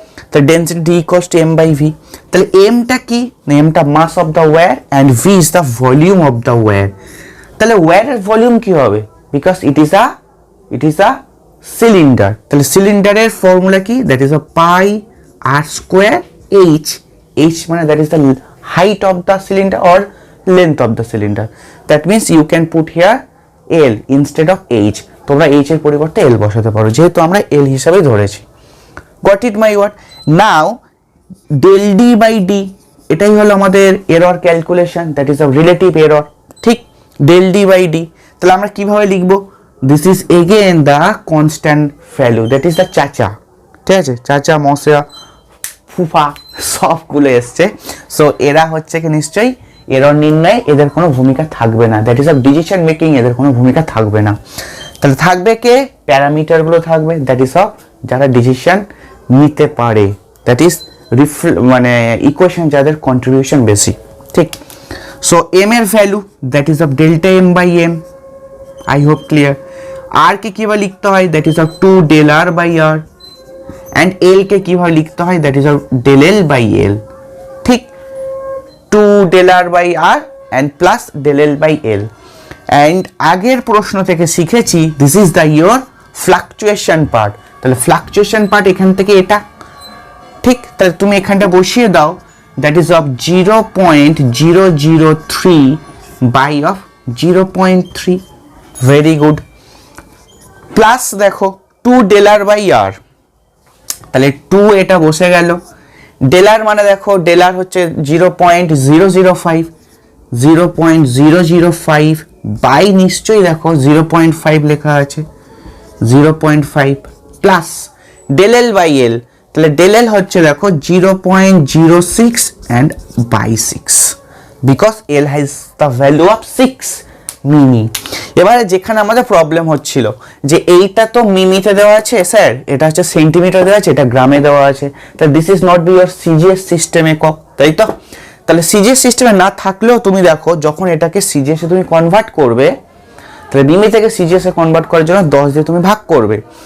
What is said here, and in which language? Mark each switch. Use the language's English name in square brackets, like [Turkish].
[English] তাহলে density D equals to M by V. [Bangla] তাহলে এমটা কি, না এমটা [English] Mass of the wire and V is the volume of the wire. [Bangla] তাহলে ওয়্যারের volume কি হবে, [English] Because it is a cylinder. [Bangla] তাহলে সিলিন্ডারের ফর্মুলা কি, [English] That is a pi R square H. [Bangla] H মানে [English] That is the height of the cylinder or length of the cylinder. That means you can put here L instead of H. [Bangla] তোমরা H এর পরিবর্তে L বসাতে পারো, যেহেতু আমরা L হিসাবে ধরেছি। [English] Got it my word? Now del D by D, [Bangla] এটাই হলো আমাদের error calculation, [English] That is a relative error, ঠিক। [Bangla] del D by D, তাহলে আমরা কিভাবে লিখবো, [English] this is again the constant value, that is the [Bangla] চাচা, ঠিক আছে, চাচা মশা ফুফা সবগুলো এসছে। সো এরা হচ্ছে কি নিশ্চয়ই এরর নির্ণয়ে এদের কোনো ভূমিকা থাকবে না, [English] that is of decision making [Bangla] এদের কোনো ভূমিকা থাকবে না। তাহলে থাকবে কে, প্যারামিটারগুলো থাকবে, দ্যাট ইজ অফ যারা ডিসিশন নিতে পারে, দ্যাট ইজ মানে ইকুয়েশন যাদের কন্ট্রিবিউশন বেশি, ঠিক। [English] So M এর value that is of delta M by M, I hope clear. [Bangla] আর কে কিভাবে লিখতে হয়, [English] That is of 2 del r by r। [Bangla] And L কে কিভাবে লিখতে হয়, [English] that is del L by L, [Bangla] ঠিক। [English] 2 del r by r and plus del L by L। And [Bangla] আগের প্রশ্ন থেকে শিখেছি [English] This is the your fluctuation part. [Bangla] তাহলে fluctuation part এখান থেকে এটা, ঠিক। তাহলে তুমি এখানটা বসিয়ে দাও, [English] That is of 0.003 by of 0.3, very good. [Bangla] Plus দেখো 2 del r by r, তাহলে 2 এটা বসে গেল। ডেলার মানে দেখো ডেলার হচ্ছে 0.005 বাই নিশ্চয়ই দেখো 0.5 লেখা আছে, 0.5 plus del L by L। তাহলে del L হচ্ছে দেখো [English] 0.06 and by 6, because L has the value of 6 মিমি। [Bangla] এবারে যেখানে আমাদের প্রবলেম হচ্ছিল যে এইটা তো মিমিতে দেওয়া আছে স্যার, এটা হচ্ছে সেন্টিমিটার দেওয়া আছে, এটা গ্রামে দেওয়া আছে, তাহলে [English] this is not be your CGS system [Bangla] একক, তাই তো। তাহলে সিজিএস সিস্টেমে না থাকলেও তুমি দেখো যখন এটাকে সিজিএস এ তুমি কনভার্ট করবে, তাহলে মিমি থেকে সিজিএস এ কনভার্ট করার জন্য 10 দিয়ে তুমি ভাগ করবে।